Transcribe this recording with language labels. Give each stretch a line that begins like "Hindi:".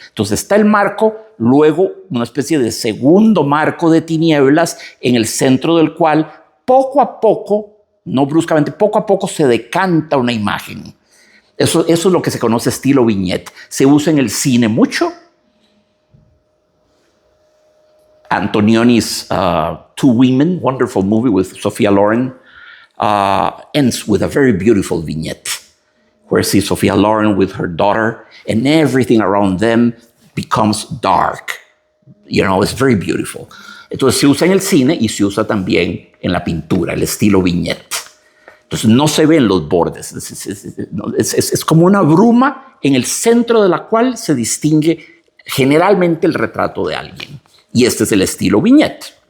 Spanish: Entonces está el marco, luego una especie de segundo marco de tinieblas en el centro del cual poco a poco, no bruscamente, poco a poco se decanta una imagen. Eso es lo que se conoce estilo vignette. Se usa en el cine mucho.
English: Antonioni's Two Women, wonderful movie with Sophia Loren, ends with a very beautiful vignette where see Sophia Loren with her daughter and everything around them becomes dark. You know, it's very beautiful.
Spanish: Entonces se usa en el cine y se usa también en la pintura, el estilo vignette. Entonces no se ven los bordes, es como una bruma en el centro de la cual se distingue generalmente el retrato de alguien. Y este es el estilo vignette.